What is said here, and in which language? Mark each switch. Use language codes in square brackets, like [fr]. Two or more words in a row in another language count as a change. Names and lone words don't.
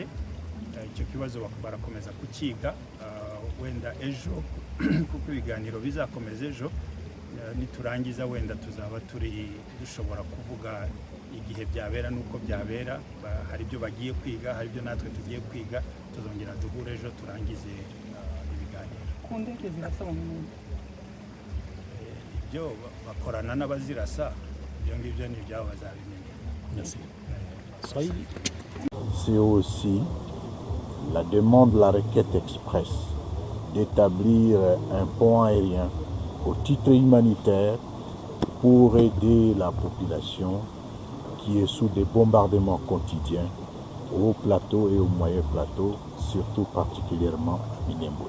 [rw] Icyo kibazo barakomeza kukiga, wenda ejo kuko ibiganiro bizakomeza ejo, niturangiza wenda tuzaba dushobora kuvuga igihe byabera n'uko byabera. Hari ibyo bagiye kwiga, hari ibyo natwe tugiye kwiga, tuzongera duhure ejo turangize ibiganiro. Ku ndege zirasa mu Minembwe ibyo bakorana n'abazirasa, ibyo ngibyo ni ibyabo bazabimenya. [fr] C'est aussi la demande de la requête express d'établir un pont aérien au titre humanitaire pour aider la population qui est sous des bombardements quotidiens au plateau et au moyen plateau, surtout particulièrement à Minembwe.